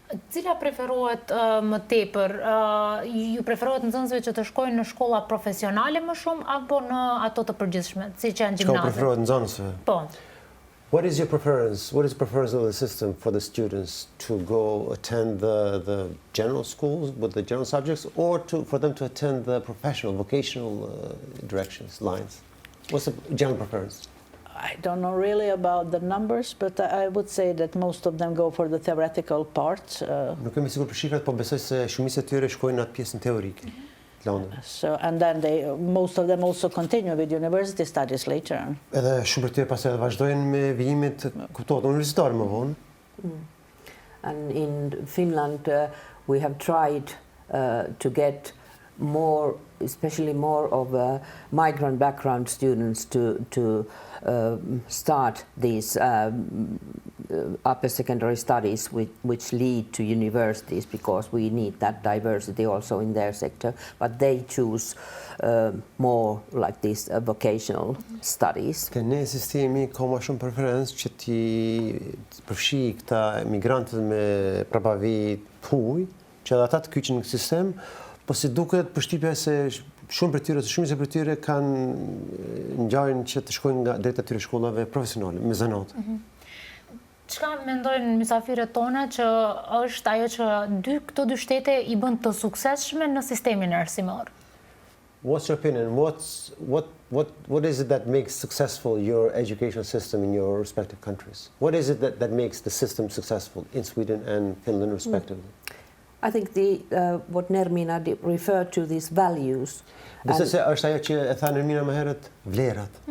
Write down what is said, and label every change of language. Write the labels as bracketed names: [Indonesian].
[Albanian] Cila preferohet më tepër? Ju preferohet nxënësve që të shkojnë në shkolla profesionale më shumë apo në ato të përgjithshme, siç janë gjimnazet? Çka preferohet nxënësve? Po. [English] What is your preference? What is the preference of the system for the students to go attend the general schools with the general subjects, or for them to attend the professional, vocational directions, lines? What's the general preference? I don't know really about the numbers, but I would say that most of them go for the theoretical part. [Albanian] Nuk kemi sigur për shifrat, po besoj se shumica e tyre shkojnë në atë pjesën teorike. [English] So, and then most of them also continue with university studies later on. [Albanian] Edhe shumë për tyre pastaj vazhdojnë me vijimet kuptohet universitare më vonë. [English] And in Finland we have tried to get more, especially more of migrant background students to start these upper secondary studies which lead to universities, because we need that diversity also in their sector, but they choose more like these vocational studies. [Albanian] Ne sistemi ka ma shumë preferencë që ti përfshi këta emigrantët me prapavi huj, që edhe ata të kyqen në sistem, po si duket përshtypja se shumë për tyre kanë ngjarjen që të shkojnë drejt atyre shkollave profesionale me zanat. Çka mendojnë mysafirët tona që është ajo që këto dy shtete i bën të suksesshme në sistemin arsimor? [English] What's your opinion? What is it that makes successful your educational system in your respective countries? What is it that makes the system successful in Sweden and Finland respectively? I think what Nermina referred to, these values. This is [Albanian] është ajo që e tha Nermina më herët, vlerat.